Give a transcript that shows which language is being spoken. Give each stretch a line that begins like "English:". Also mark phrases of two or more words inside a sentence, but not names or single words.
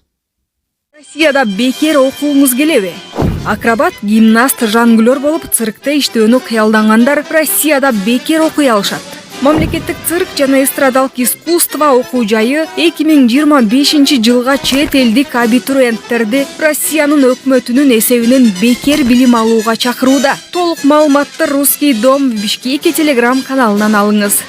Kyrgyz: Россияда бекер окууңуз келеби? Акробат, гимнаст, жангүлөр болуп циркте иштөөнү кыялдангандар Россияда бекер окуй алышат. Мамлекеттик цирк жана эстрадалык искусство окуу жайы 2025 жылга чет элдик абитуриенттерди Россиянын өкмөтүнүн эсебинен бекер билим алууга чакырууда. Толук маалыматты Русский дом в Бишкеке телеграм каналынан алыңыз.